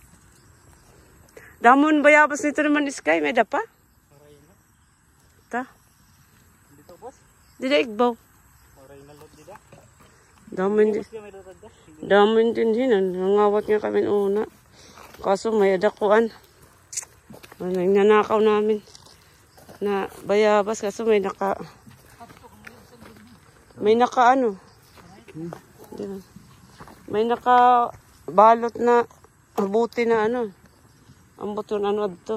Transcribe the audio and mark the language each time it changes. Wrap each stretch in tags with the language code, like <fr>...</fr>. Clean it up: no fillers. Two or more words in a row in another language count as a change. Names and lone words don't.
<krj>Damon bayabas nito naman iskay, may dapa? Ta?</krj> <tl>Dito boss?</tl> <krj>Dida igbaw. Damon din hinan. Nangawat nga kami una. Kaso may adakuan.</krj> <tl>Nanakaw namin. Na bayabas kaso may naka ano. May naka balot na habuti na ano.</tl> <krj>Ang buton ano adto.</krj>